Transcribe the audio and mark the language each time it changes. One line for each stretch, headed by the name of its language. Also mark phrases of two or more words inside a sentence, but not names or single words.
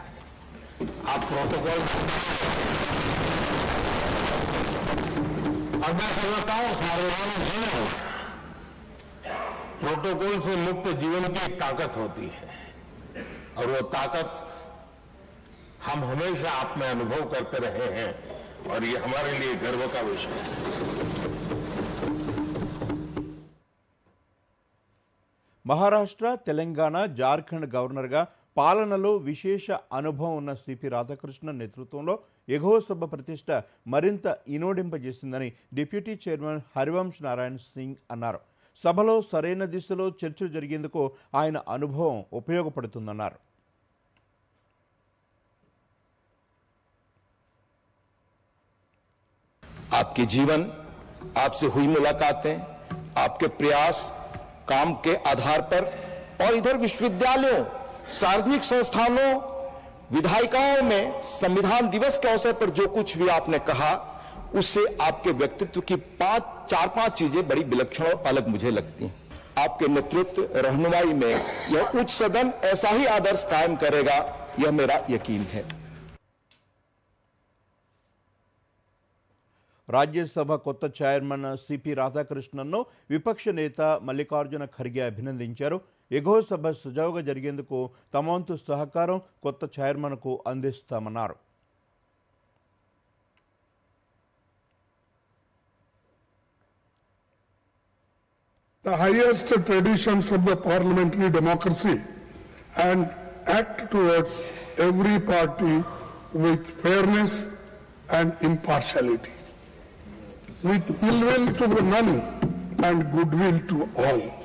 Hindi: आप प्रोटोकॉल और मैं समझता हूं सार्वजनिक जीवन प्रोटोकॉल से मुक्त जीवन की एक ताकत होती है और वो ताकत हम हमेशा आप में अनुभव करते रहे हैं और ये हमारे लिए गर्व का विषय है.
Telugu: మహారాష్ట్ర, తెలంగాణ, జార్ఖండ్ గవర్నర్గా పాలనలో విశేష అనుభవం ఉన్న సిపి రాధాకృష్ణన్ నేతృత్వంలో ఎగువ సభ ప్రతిష్ట మరింత ఇనోడింపజేసిందని డిప్యూటీ చైర్మన్ హరివంశ్ నారాయణ్ సింగ్ అన్నారు. సభలో సరైన దిశలో చర్చలు జరిగేందుకు ఆయన అనుభవం ఉపయోగపడుతుందన్నారు.
Hindi: आपके जीवन, आपसे हुई मुलाकातें, आपके प्रयास काम के आधार पर और इधर विश्वविद्यालयों, सार्वजनिक संस्थानों, विधायिकाओं में संविधान दिवस के अवसर पर जो कुछ भी आपने कहा, उससे आपके व्यक्तित्व की चार पांच चीजें बड़ी विलक्षण और अलग मुझे लगती हैं. आपके नेतृत्व रहनुमाई में यह उच्च सदन ऐसा ही आदर्श कायम करेगा, यह मेरा यकीन है.
Telugu: రాజ్యసభ కొత్త చైర్మన్ సిపి రాధాకృష్ణన్ను విపక్ష నేత మల్లికార్జున ఖర్గే అభినందించారు. ఎగువ సభ సజావుగా జరిగేందుకు తమ వంతు సహకారం కొత్త చైర్మన్కు అందిస్తామన్నారు.
English: The highest traditions of the parliamentary democracy and act towards every party with fairness and impartiality, with ill will to none and goodwill to all.